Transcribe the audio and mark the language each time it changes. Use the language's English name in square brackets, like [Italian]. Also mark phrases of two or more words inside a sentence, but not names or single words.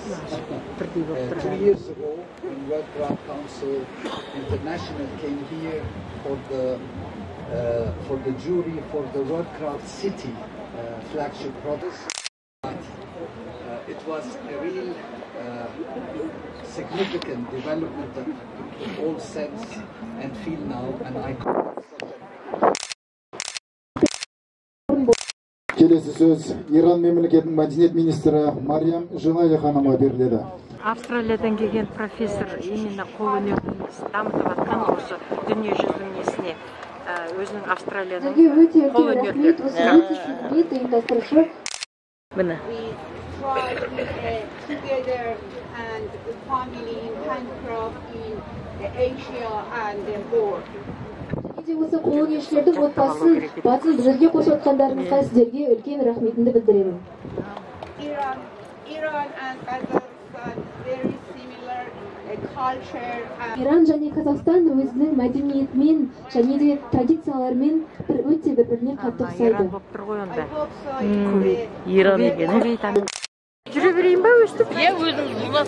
[English] 2 years ago, when World Craft Council International came here for the jury for the World Craft City flagship product. It was a real significant development in all sense and feel now, and I [Kazakh] Келесі сөз Иран мемлекетінің мәдениет министрі Мариям Жинали ханымға беріледі. Австралиядан келген профессор именно қолөнерді дамытып жатқан осы дүниежүзінің несіне өзінің Австралияның қолөнерлері. Міне. [English] Together and family in handcraft in Asia and the world. [Kazakh] Осы қолөнершілердің отбасын батыл бірге қосып отқандарыңызға сіздерге үлкен рахметімді білдіремін. [English] Iran and Kazakhstan very similar culture and [Kazakh] Иран және Қазақстан өзінің мәдениетімен және де традицияларымен өте бір-біріне қатты Иран ұқсайды. болып тұр ғой [English] I [Kazakh] онда. [English] hope so in the [Kazakh] Иран екен, е? Кувейт. Жүре берейін ба өстіп? Е, өзіңіз ұзақ.